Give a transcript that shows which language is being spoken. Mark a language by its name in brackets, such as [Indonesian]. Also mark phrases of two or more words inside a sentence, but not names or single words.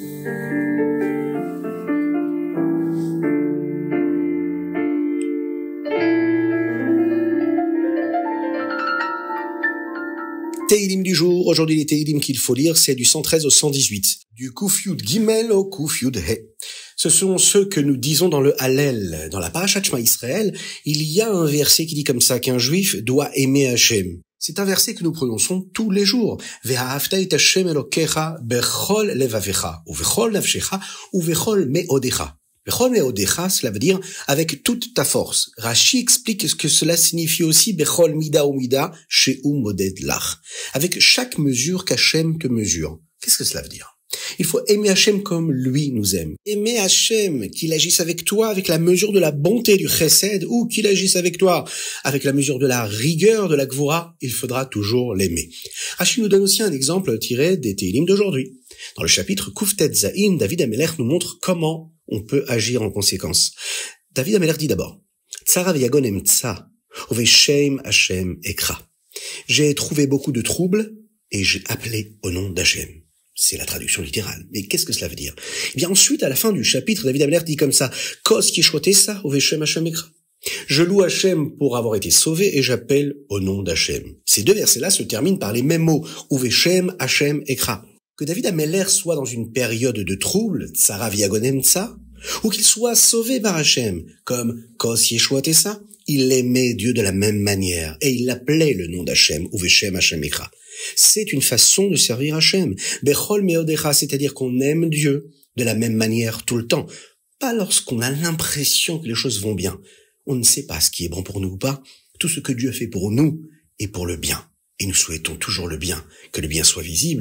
[French] Teilim du jour, aujourd'hui les Teilim qu'il faut lire, c'est du 113 au 118, du [Hebrew] קוף יוד גימל [French] au [Hebrew] קוף יוד הא. [French] Ce sont ceux que nous disons dans le Hallel. Dans la Parashat Shema Israël, il y a un verset qui dit comme ça qu'un juif doit aimer Hachem. C'est un verset que nous prononçons tous les jours. [Hebrew] ואהבת את השם אלוקיך בכל לבבך ובכל נפשך ובכל מאודך. בכל מאודך, [French] cela veut dire avec toute ta force. Rashi explique ce que cela signifie aussi [Hebrew] בכל מידה ומידה שהוא מודד לך. [French] Avec chaque mesure qu'Hachem te mesure. Qu'est-ce que cela veut dire? Il faut aimer Hachem comme lui nous aime. Aimer Hachem, qu'il agisse avec toi avec la mesure de la bonté du chesed, ou qu'il agisse avec toi avec la mesure de la rigueur de la gvura, il faudra toujours l'aimer. Rashi nous donne aussi un exemple tiré des Teilim d'aujourd'hui. Dans le chapitre [Hebrew] קוף טית זין, [French] David Amelech nous montre comment on peut agir en conséquence. David Amelech dit d'abord, [Hebrew] צרה ויגון אמצא ובשם השם אקרא. [French] J'ai trouvé beaucoup de troubles et j'ai appelé au nom d'Hachem. C'est la traduction littérale. Mais qu'est-ce que cela veut dire? Eh bien, ensuite, à la fin du chapitre, David Amelech dit comme ça, [Hebrew] כוס ישועות אשא ובשם השם אקרא. [French] Je loue Hachem pour avoir été sauvé et j'appelle au nom d'Hachem. Ces deux versets-là se terminent par les mêmes mots, [Hebrew] ובשם השם אקרא. [French] Que David Amelech soit dans une période de trouble, [Hebrew] צרה ויגון אמצא, [French] ou qu'il soit sauvé par Hachem, comme [Hebrew] כוס ישועות אשא, [French] il aimait Dieu de la même manière, et il appelait le nom d'Hachem, [Hebrew] ובשם השם אקרא. [French] C'est une façon de servir Hachem. [Hebrew] בכל מאודך, [French] c'est-à-dire qu'on aime Dieu de la même manière tout le temps. Pas lorsqu'on a l'impression que les choses vont bien. On ne sait pas ce qui est bon pour nous ou pas. Tout ce que Dieu fait pour nous est pour le bien. Et nous souhaitons toujours le bien, que le bien soit visible.